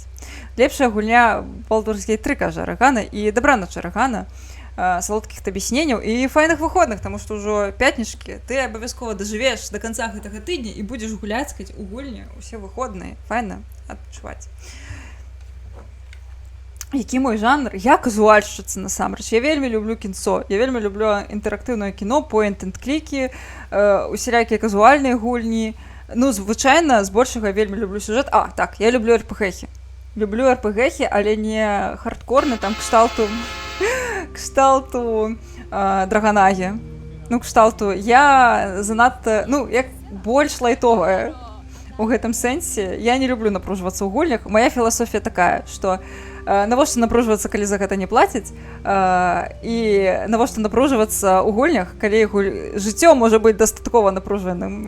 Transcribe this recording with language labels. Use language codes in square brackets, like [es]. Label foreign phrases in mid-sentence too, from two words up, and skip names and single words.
[be] Лепшая гульня Baldur's Gate 3, кажа Арагана, і дабраноч Арагана, салодкіх табе сненяў і файных выходных, таму што ўжо пятнічкі, ты абавязкова дажывеш да канца гэтага тыдня і будзеш гуляцкаць у гульні ўсе выходныя. Файна адпачуваць. Які мой жанр? Я казуальшчыца, насамрэч. Я вельмі люблю кінцо. Я вельмі люблю інтэрактыўнае кіно, point-and-клікі, усялякія казуальныя гульні. Ну, звычайна, збольшага вельмі люблю сюжэт. А, так, я люблю РПГ-хі. Люблю РПГ-хі, але не хардкорны, там кшталту Драгонагі. Ну, кшталту. Я занадта, ну, як больш лайтовая у гэтым сэнсе. Я не люблю напружвацца ў гульнях. Моя філасофія такая, што навошта напружвацца, калі за гэта не плацяць, і навошта напружвацца ў гульнях, калі жыццё можа быць дастаткова напружаным.